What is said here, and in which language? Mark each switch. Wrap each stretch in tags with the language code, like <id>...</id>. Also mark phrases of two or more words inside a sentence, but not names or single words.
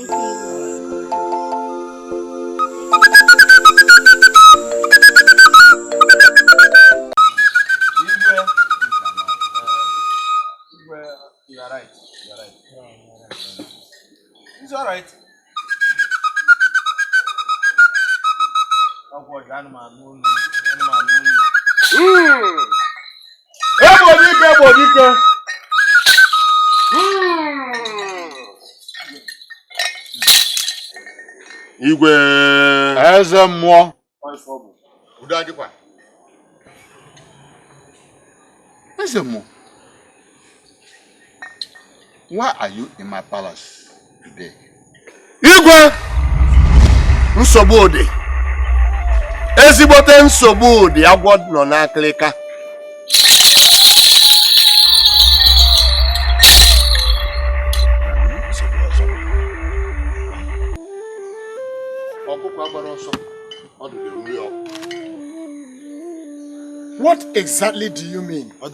<en>Thank you. You are right. It's all right.</en> <ig>Bodike. Igwe eze mmụọ. Udo adịkwa. Eze mmụọ.</ig> <en>Why are you in my palace today?</en> <ig>Igwe! Nsogbu dị. Ezigbote nsogbu dị agwọ nọ n'akịlịka.</ig> <en>What exactly do you mean?</en>